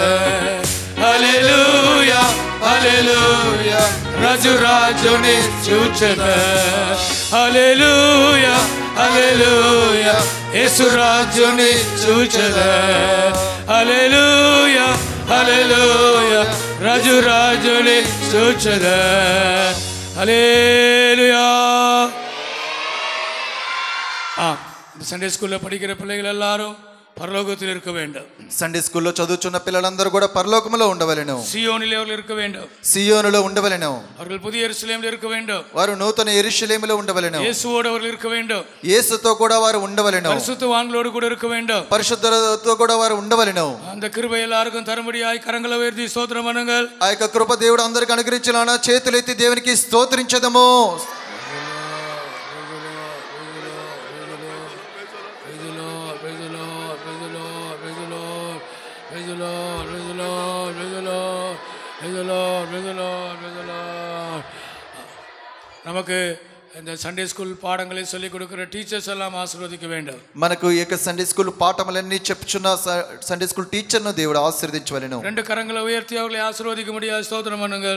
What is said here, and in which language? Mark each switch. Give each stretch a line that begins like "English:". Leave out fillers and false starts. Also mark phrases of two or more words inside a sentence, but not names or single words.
Telugu: హల్లెలూయా హల్లెలూయా రాజు రాజుని చూచెదా. హల్లెలూయా హల్లెలూయా యేసు రాజుని చూచెదా. హల్లెలూయా హల్లెలూయా రాజు రాజుని చూచెదా.
Tamil: ஹல்லேலூயா. சண்டே ஸ்கூல்ல படிக்கிற பிள்ளைகள் எல்லாரும் பரலோகத்தில் இருக்க வேண்டும்.
Telugu: సండే స్కూల్లో చదువుతున్న పిల్లలందరూ కూడా పరలోకములో ఉండవలెను.
Tamil: సియోనిలో அவர்கள் இருக்க வேண்டும்.
Telugu: సియోనులో ఉండవలెను.
Tamil: அவர்கள் புதிய எருசலேமில் இருக்க வேண்டும்.
Telugu: వారు నూతన యెరూషలేములో ఉండవలెను.
Tamil: இயேசுவோடு அவர்கள் இருக்க வேண்டும்.
Telugu: యేసుతో కూడా వారు ఉండవలెను.
Tamil: பரிசுத்தவான்களோடு கூட இருக்க வேண்டும்.
Telugu: పరిశుద్ధులతో కూడా వారు ఉండవలెను.
Tamil: அந்த கிருபை எல்லாருக்கும் தரும்படியாய் கரங்களை உயர்த்தி ஸ்தோத்திரம் பண்ணுங்கள்.
Telugu: ఆ యొక్క కృప దేవుడు అందరికి అనుగ్రహించాలన చేతులెత్తి దేవునికి స్తోత్రించదము.
Tamil: நமக்கு இந்த சண்டே ஸ்கூல் பாடங்களை சொல்லிக் கொடுக்கிற டீச்சர்ஸ் எல்லாம் ஆசீர்வதிக்க வேண்டும்.
Telugu: మనకు ఈ యొక్క సండే స్కూల్ పాఠములన్నీ చెప్పుచున్న సండే స్కూల్ టీచర్ను దేవుడు ఆశీర్వదించవలెను.
Tamil: ரெண்டு கரங்களை உயர்த்தி அவர்களை ஆசீர்வதிக்க முடியாது ஸ்தோத்திரம் பண்ணுங்கள்.